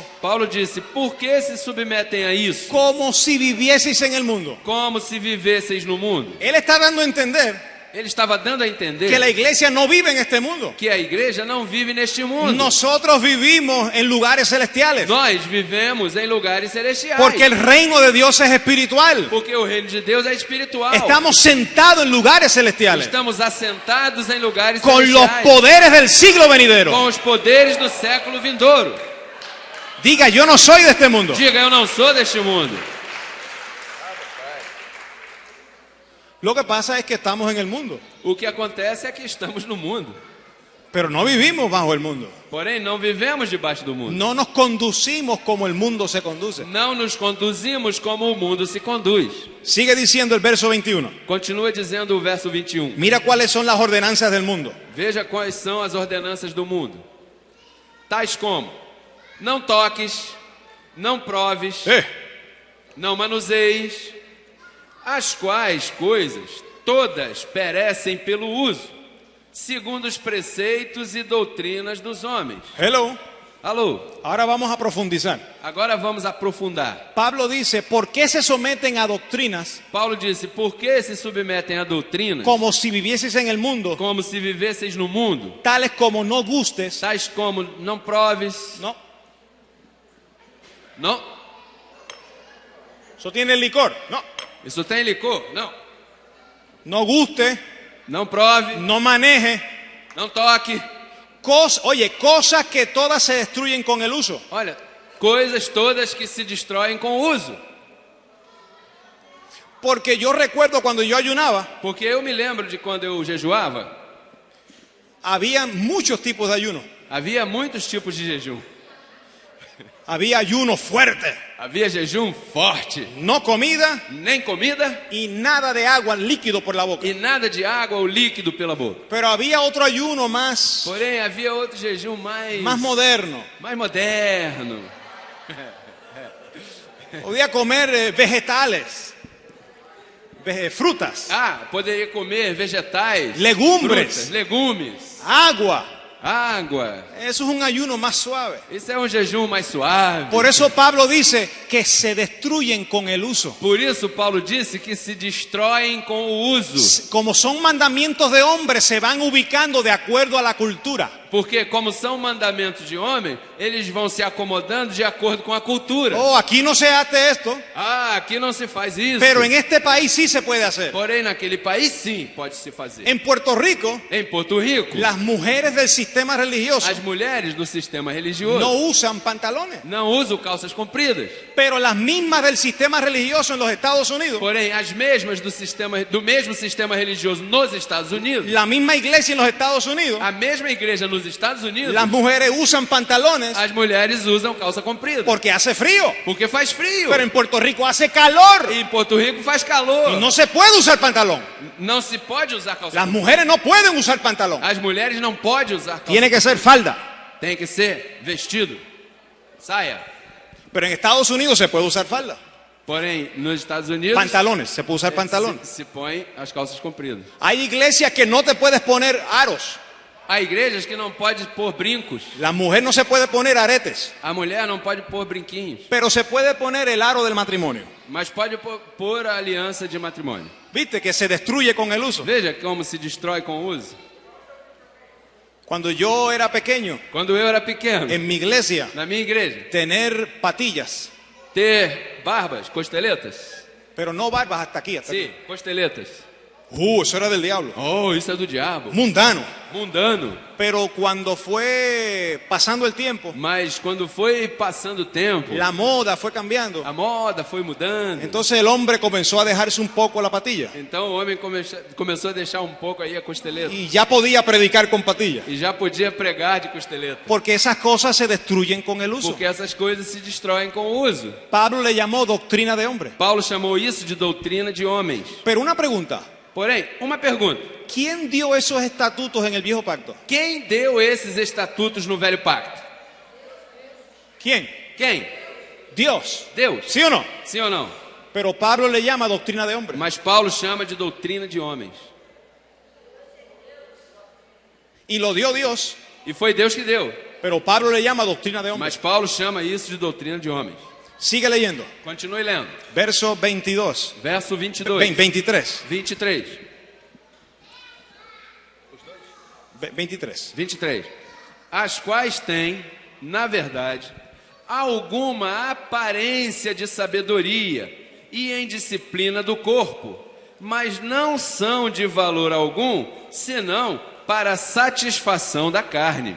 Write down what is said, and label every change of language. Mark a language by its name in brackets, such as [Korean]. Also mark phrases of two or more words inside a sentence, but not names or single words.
[Portuguese] Paulo disse, por que se submetem a isso? [Spanish] como si vivieseis en el mundo? [Portuguese] Como se vivesseis no mundo. [Spanish] Él está dando a entender [Portuguese] Ele estava dando a entender [Spanish] que la iglesia no vive en este mundo. [Portuguese] que a igreja não vive neste mundo. [Spanish] Nosotros vivimos en lugares celestiales. [Portuguese] Nós vivemos em lugares celestiais. [Spanish] Porque el reino de Dios es espiritual. [Portuguese] Porque o reino de Deus é espiritual. [Spanish] Estamos sentados en lugares celestiales. [Portuguese] Estamos assentados em lugares [Spanish] Con los [Portuguese] celestiais. [Spanish] poderes del siglo venidero. [Portuguese] Com os poderes do século vindouro. [Spanish] Diga, yo no soy de este mundo. [Portuguese] Diga, eu não sou deste mundo. [Spanish] Lo que pasa es que estamos en el mundo. [Portuguese] O que acontece é que estamos no mundo. [Spanish] Pero no vivimos bajo el mundo. [Portuguese] Porém, não vivemos debaixo do mundo. [Spanish] No nos conducimos como el mundo se conduce. [Portuguese] Não nos conduzimos como o mundo se conduz. [Spanish] Sigue diciendo el verso 21. [Portuguese] Continua dizendo o verso 21. [Spanish] Mira cuáles son las ordenanzas del mundo. [Portuguese] Veja quais são as ordenanças do mundo. Tais como: não toques, não proves, não manuseis, as quais coisas todas perecem pelo uso, segundo os preceitos e doutrinas dos homens. [English] Hello. [Portuguese] Alô, [Spanish] Ahora vamos a profundizar. [Portuguese] agora vamos aprofundar. [Spanish] Pablo dice, ¿por qué se someten a doctrinas [Portuguese] Paulo disse, por que se submetem a doutrinas [Spanish] como si vivieses en el mundo, [Portuguese] como se vivesseis no mundo, [Spanish] tales como no gustes? [Portuguese] tais como não proves, [Spanish] No, [Portuguese] não, [Spanish] eso tiene licor. No, [Portuguese] isso tem licor, não, [Spanish] no guste, [Portuguese] não prove, [Spanish] no maneje. [Portuguese] não toque. [Spanish] Cosas que todas se destruyen con el uso. [Portuguese] Olha, coisas todas que se destroem com o uso. [Spanish] Porque yo recuerdo cuando yo ayunaba, [Portuguese] Porque eu me lembro de quando eu jejuava, [Spanish] había muchos tipos de ayuno. [Portuguese] havia muitos tipos de jejum. [Spanish] Había ayuno fuerte, [Portuguese] Havia jejum forte, [Spanish] no comida [Portuguese] nem comida [Spanish] y nada de agua líquido por la boca. [Portuguese] e nada de água ou líquido pela boca. [Spanish] Pero había otro ayuno más [Portuguese] Porém, havia outro jejum mais [Spanish] moderno. [Portuguese] moderno. [Spanish] Podía comer vegetales, frutas, [Portuguese] Poderia comer vegetais, [Spanish] Legumbres. [Portuguese] frutas, legumes, [Spanish] agua. [Portuguese] água. [Spanish] Eso es un ayuno más suave. [Portuguese] Esse é um jejum mais suave. [Spanish] Por eso Pablo dice que se destruyen con el uso. [Portuguese] Por isso, Paulo disse que se destroem com o uso. [Spanish] Como son mandamientos de hombres, se van ubicando de acuerdo a la cultura. [Portuguese] Porque, como são mandamentos de homem, eles vão se acomodando de acordo com a cultura. [Spanish] Oh, aquí no se hace esto, [Portuguese] Aqui não se faz isso. [Spanish] pero en este país sí se puede hacer. [Portuguese] Porém, naquele país, sim, pode se fazer. [Spanish] En Puerto Rico, [Portuguese] Em Porto Rico, [Spanish] las mujeres del sistema religioso [Portuguese] as mulheres do sistema religioso [Spanish] no usan pantalones, [Portuguese] não usam calças compridas. [Spanish] pero las mismas del sistema religioso en los Estados Unidos, [Portuguese] Porém, as mesmas do mesmo sistema religioso nos Estados Unidos, [Spanish] la misma iglesia en los Estados Unidos, [Portuguese] a mesma igreja nos Estados Unidos, [Spanish] las mujeres usan pantalones [Portuguese] as mulheres usam calça comprida. [Spanish] porque hace frío, [Portuguese] Porque faz frio. [Spanish] pero en Puerto Rico hace calor [Portuguese] E em Porto Rico faz calor. [Spanish] y no se puede usar pantalón. [Portuguese] Não se pode usar calça [Spanish] Las [Portuguese] comprida. [Spanish] mujeres no pueden usar pantalón, [Portuguese] As mulheres não podem usar calça. [Spanish] tiene que ser falda, [Portuguese] Tem que ser vestido, saia. [Spanish] pero en Estados Unidos se puede usar falda. [Portuguese] Porém, nos Estados Unidos, [Spanish] Pantalones, se puede usar pantalones. [Portuguese] se põe as calças compridas. [Spanish] Hay iglesias que no te puedes poner aros. [Portuguese] Há igrejas que não pode pôr brincos. [Spanish] La mujer no se puede poner aretes, [Portuguese] A mulher não pode pôr brinquinhos. [Spanish] pero se puede poner el aro del matrimonio. [Portuguese] Mas pode pôr a aliança de matrimônio. [Spanish] ¿Viste? Que se destruye con el uso. [Portuguese] Veja como se destrói com o uso. [Spanish] Cuando yo era pequeño, [Portuguese] Quando eu era pequeno, [Spanish] en mi iglesia, [Portuguese] na minha igreja, [Spanish] tener patillas, [Portuguese] ter barbas, costeletas. [Spanish] pero no barbas hasta aquí. Hasta [Portuguese] Sim, costeletas. [Spanish] aquí. Eso era del diablo. [Portuguese] Oh, isso é do diabo. [Spanish] Mundano. [Portuguese] Mundano. [Spanish] Pero cuando fue pasando el tiempo, [Portuguese] Mas quando foi passando o tempo, [Spanish] la moda fue cambiando. [Portuguese] a moda foi mudando. [Spanish] Entonces el hombre comenzó a dejarse un poco la patilla. [Portuguese] Então o homem começou a deixar um pouco aí a costeleta. [Spanish] Y ya podía predicar con patilla. [Portuguese] E já podia pregar de costeleta. [Spanish] Porque esas cosas se destruyen con el uso. [Portuguese] Porque essas coisas se destroem com o uso. [Spanish] Pablo le llamó doctrina de hombre. [Portuguese] Paulo chamou isso de doutrina de homens. [Spanish] Pero una pregunta. [Portuguese] Porém, uma pergunta. [Spanish] ¿Quién dio esos estatutos en el viejo pacto? [Portuguese] Quem deu esses estatutos no velho pacto? [Spanish] ¿Quién? [Portuguese] Quem? [Spanish] Dios. [Portuguese] Deus. [Spanish] ¿Sí o no? [Portuguese] Sim ou não? [Spanish] Pero Pablo le llama doctrina de hombre. [Portuguese] Mas Paulo chama de doutrina de homens. [Spanish] Y lo dio Dios. [Portuguese] E foi Deus que deu. [Spanish] Pero Pablo le llama doctrina de hombre. [Portuguese] Mas Paulo chama isso de doutrina de homens. [Spanish] Sigue leyendo. [Portuguese] Continue lendo. [Spanish] Verso 22. [Portuguese] Verso 22. [Spanish] 23. [Portuguese] 23. [Spanish] 23. [Portuguese] 23. As quais têm, na verdade, alguma aparência de sabedoria e em disciplina do corpo, mas não são de valor algum, senão para a satisfação da carne.